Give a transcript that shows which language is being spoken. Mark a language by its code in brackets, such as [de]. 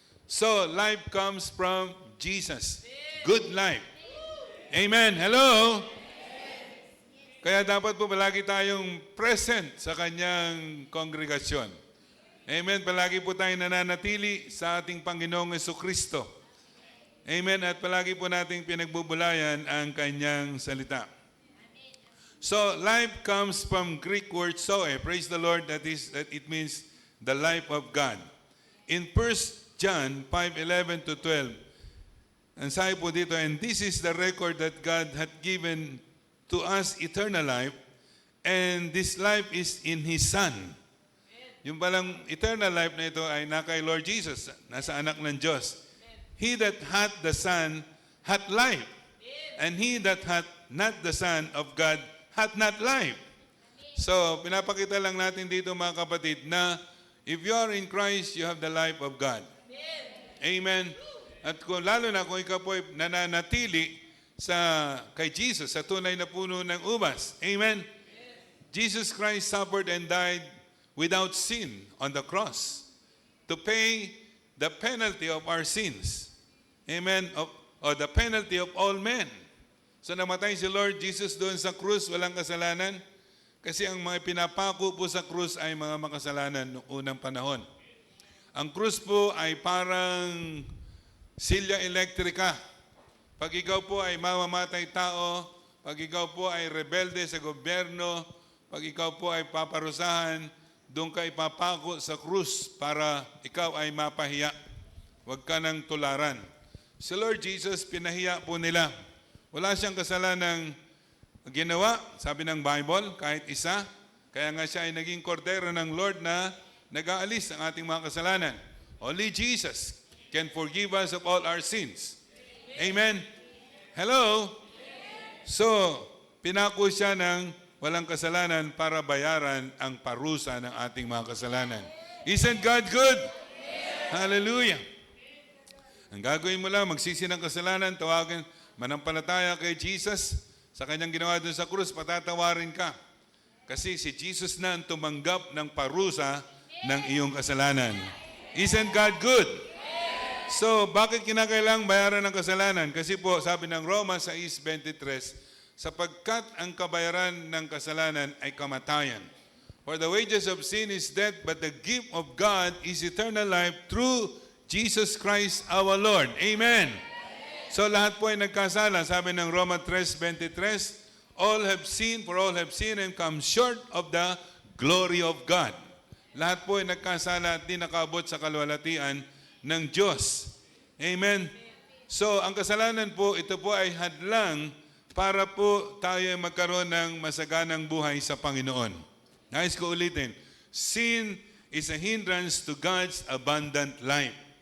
[en] So, life comes from Jesus. Good life. Amen. Hello? [tl] Kaya dapat po palagi tayong present sa kanyang kongregasyon. Amen. Palagi po tayong nananatili sa ating Panginoong Jesucristo. Amen. At palagi po nating pinagbubulayan ang kanyang salita. [en] So, life comes from Greek word zoe. Praise the Lord, that it means the life of God. In 1 John 5:11 to 12, [tl] ang sabi po dito, [en] and this is the record that God had given to us eternal life, and this life is in His Son. [tl] Yung palang eternal life na ito ay kay Lord Jesus, nasa anak ng Diyos. [en] He that hath the Son hath life, and he that hath not the Son of God hath not life. So, [tl] pinapakita lang natin dito mga kapatid na [en] if you are in Christ, you have the life of God. Amen. [tl] At kung, lalo na kung ikaw po ay nananatili kay Jesus, sa tunay na puno ng ubas. [en] Amen. Jesus Christ suffered and died without sin on the cross to pay the penalty of our sins. [tl] Amen. [en] Or the penalty of all men. [tl] So namatay si Lord Jesus doon sa krus, walang kasalanan. Kasi ang mga pinapako po sa krus ay mga makasalanan noong unang panahon. Ang krus po ay parang silya elektrika. Pag ikaw po ay mamamatay tao, pag ikaw po ay rebelde sa gobyerno, pag ikaw po ay paparusahan, doon ka ipapako sa krus para ikaw ay mapahiya. Huwag ka nang tularan. Si Lord Jesus, pinahiya po nila. Wala siyang kasalanang ginawa, sabi ng Bible, kahit isa. Kaya nga siya ay naging kordero ng Lord na nag-aalis ang ating mga kasalanan. [en] Only Jesus can forgive us of all our sins. Amen? Hello? [tl] So, pinako siya ng walang kasalanan para bayaran ang parusa ng ating mga kasalanan. [en] Isn't God good? [tl] Hallelujah. Ang gagawin mo lang, magsisi ng kasalanan, tawagin, manampalataya kay Jesus, sa kanyang ginawa doon sa krus, patatawarin ka. Kasi si Jesus na ang tumanggap ng parusa ng iyong kasalanan. [en] Isn't God good? [tl] So, bakit kinakailangang bayaran ng kasalanan? Kasi po, sabi ng Romans 6:23, sapagkat ang kabayaran ng kasalanan ay kamatayan. [en] For the wages of sin is death, but the gift of God is eternal life through Jesus Christ our Lord. Amen. [tl] So lahat po ay nagkasala. Sabi ng [en] Romans 3:23, all have sinned, for all have sinned and come short of the glory of God. [tl] Lahat po ay nagkasala at di nakaabot sa kaluwalhatian ng Diyos. Amen. So ang kasalanan po, ito po ay hadlang para po tayo ay magkaroon ng masaganang buhay sa Panginoon. Nais ko ulitin, [en] sin is a hindrance to God's abundant life.